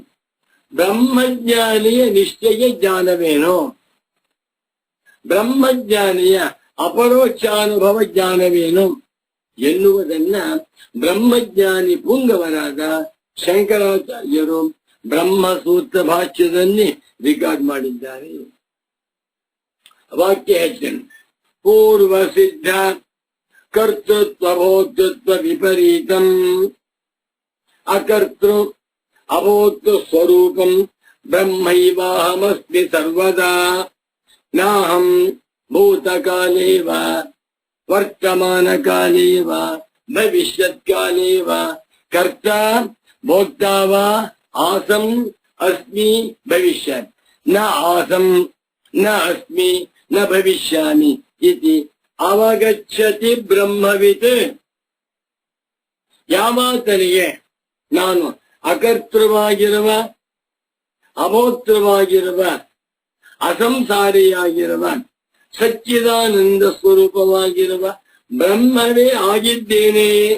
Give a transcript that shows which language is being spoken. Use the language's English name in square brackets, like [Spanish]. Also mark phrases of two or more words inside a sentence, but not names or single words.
[Kannada] ಬ್ರಹ್ಮಜ್ಞಾನಿಯ ನಿಶ್ಚಯ ಜ್ಞಾನವೇನೋ, ಬ್ರಹ್ಮಜ್ಞಾನಿಯ ಅಪರೋಕ್ಷಾನುಭವ ಜ್ಞಾನವೇನು ಎನ್ನುವುದನ್ನ ಬ್ರಹ್ಮಜ್ಞಾನಿ ಪುಂಗವರಾದ ಶಂಕರಾಚಾರ್ಯರು ಬ್ರಹ್ಮಸೂತ್ರ ಭಾಷ್ಯದಲ್ಲಿ ರಿಕಾರ್ಡ್ ಮಾಡಿದ್ದಾರೆ. ವಾಕ್ಯ ಹೆಚ್ಚನು, [Sanskrit] ಪೂರ್ವ ಸಿದ್ಧ ಕರ್ತೃತ್ವ ಭೋಕ್ತೃತ್ವ ವಿಪರೀತಂ ಅಕರ್ತೃ ಅಭೋಕ್ತೃ ಸ್ವರೂಪಂ ಬ್ರಹ್ಮೈವಾಹಮಸ್ಮಿ ಸರ್ವದಾ ನಾಹಂ ಭೂತಕಾಲೇ ವಾ ವರ್ತಮಾನಕಾಲೇ ವಾ ಭವಿಷ್ಯತ್ಕಾಲೇ ವಾ ಕರ್ತಾ ಭೋಕ್ತಾ ವಾ ಆಸಂ ಅಸ್ಮಿ ಭವಿಷ್ಯತ್ ನ ಆಸಂ ನ ಅಸ್ಮಿ ನ ಭವಿಷ್ಯಾಮಿ ಇತಿ ಅವಗಚ್ಚತಿ ಬ್ರಹ್ಮವಿತ್. [Kannada] ಯಾವಾತನಿಗೆ ನಾನು ಅಕರ್ತೃವಾಗಿರುವ, ಅಭೋಕ್ತೃವಾಗಿರುವ, ಅಸಂಸಾರಿಯಾಗಿರುವ, ಸಚ್ಚಿದಾನಂದ ಸ್ವರೂಪವಾಗಿರುವ ಬ್ರಹ್ಮವೇ ಆಗಿದ್ದೇನೆ